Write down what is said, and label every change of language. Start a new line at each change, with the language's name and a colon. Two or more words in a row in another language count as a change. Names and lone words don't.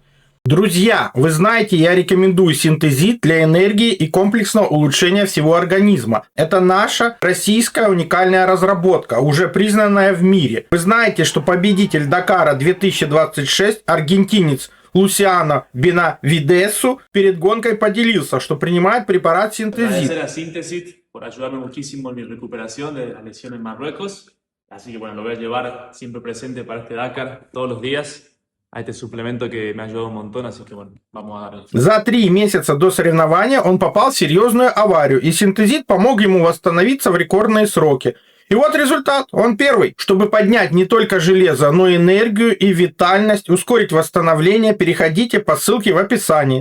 Russian: Друзья, вы знаете, я рекомендую синтезит для энергии и комплексного улучшения всего организма. Это наша российская уникальная разработка, уже признанная в мире. Вы знаете, что победитель Дакара 2026, аргентинец Лусиано Бенавидесу, перед гонкой поделился, что принимает препарат синтезит.
Spanish: Así que bueno, lo voy a llevar siempre presente para este Dakar todos los días.
Russian: А это
Spanish: suplemento que me ayudó un montón, así que bueno, vamos a darle.
Russian: За 3 месяца до соревнования он попал в серьезную аварию, и синтезит помог ему восстановиться в рекордные сроки. И вот результат, он первый. Чтобы поднять не только железо, но и энергию и витальность, ускорить восстановление, переходите по ссылке в описании.